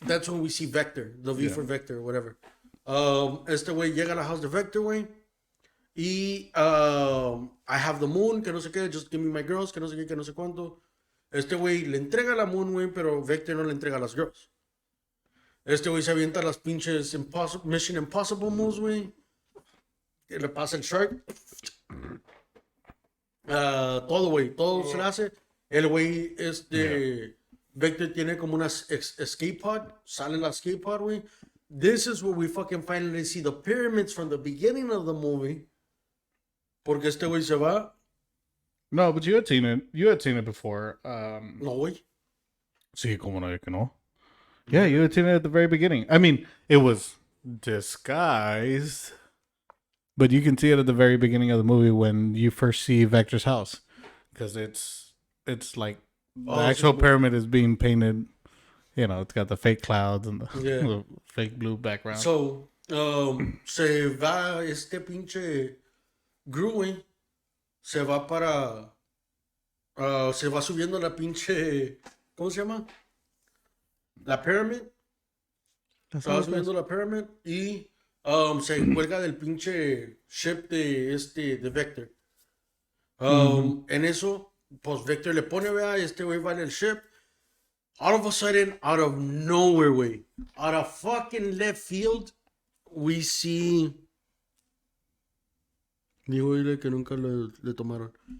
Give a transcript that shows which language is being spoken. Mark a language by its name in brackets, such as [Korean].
[English] That's when we see Vector, the V for Vector, whatever. [Spanish] Este güey llega a la house de Vector, güey. Y [English] I have the moon, [Spanish] que no sé qué, [English] just give me my girls, [Spanish] que no sé qué, que no sé cuánto. Este güey le entrega la moon, güey, pero Vector no le entrega las girls. Este güey se avienta las pinches Mission Impossible moves, güey. Que le pasa el shark. Todo, güey, todo se le hace. El güey, Vector tiene como una escape pod. Sale la escape pod, güey. [English] this is where we fucking finally see the pyramids from the beginning of the movie. [Spanish] Porque este güey se va. [English] No, but you had seen it. You had seen it before. [Spanish] No, güey. Sí, como no, que no. [English] Yeah, you had seen it at the very beginning. I mean, it was disguised, but you can see it at the very beginning of the movie when you first see Vector's house, because it's like the actual pyramid is being painted. You know, it's got the fake clouds and the fake blue background. [Spanish] So, se va este pinche Gru, güey. Se va para. Se va subiendo la pinche. ¿Cómo se llama? La pyramid. Se va subiendo la pyramid y se cuelga del pinche ship de Vector. En eso, pues Vector le pone, vea, este güey va en el ship. [English] All of a sudden, out of nowhere, way, out of fucking left field, we see. [Spanish] Dijo dile que nunca le tomaron.